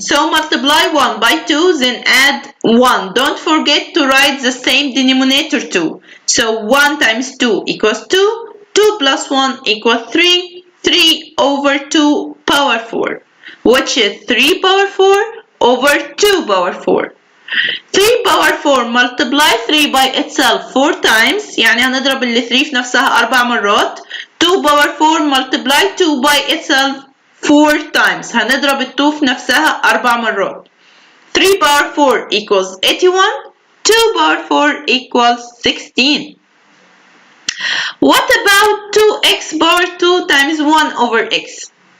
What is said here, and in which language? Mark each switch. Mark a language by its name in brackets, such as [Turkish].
[English] So multiply 1 by 2, then add 1. Don't forget to write the same denominator too. So 1 times 2 equals 2. 2 plus 1 equals 3. 3 over 2 power 4, which is 3 power 4 over 2 power 4. 3 power 4 multiply 3 by itself 4 times، [Arabic] يعني هنضرب اللي 3 في نفسها 4 مرات. [English] 2 power 4 multiply 2 by itself 4 times، [Arabic] هنضرب ال 2 في نفسها 4 مرات. [English] 3 power 4 equals 81. 2 power 4 equals 16. What about 2x power 2 times 1 over x?